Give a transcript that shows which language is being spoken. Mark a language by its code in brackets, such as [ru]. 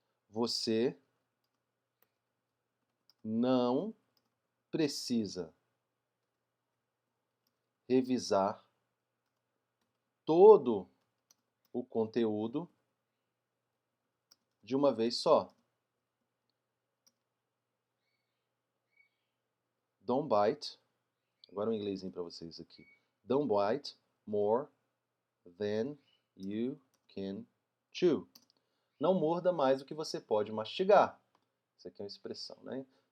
[pt] Você não precisa revisar todo o conteúdo de uma vez só. [en] Don't bite. [pt] Agora um inglesinho para vocês aqui. [en] Don't bite more than you can chew. [pt] Não morda mais do que você pode mastigar. Isso aqui é uma expressão, né?